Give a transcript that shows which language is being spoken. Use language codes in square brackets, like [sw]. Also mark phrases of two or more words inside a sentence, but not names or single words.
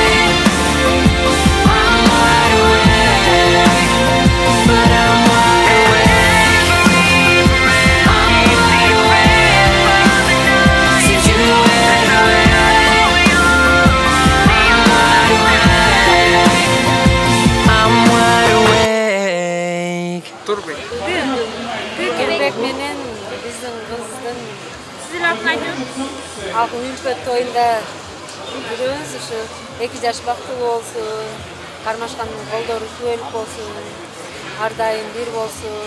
[en] I'm wide awake, but I'm wide awake. I'm wide awake, since you went away. I'm wide awake. [ky] Келбек менен биздин кыздын Сиз эле атын айтыңыз. Алтын өлкө тойында жүрөбүз ушу 2 жаш бактылуу болсун, кармашкандын колдору түбөлүк болсун, ар дайым бир болсун.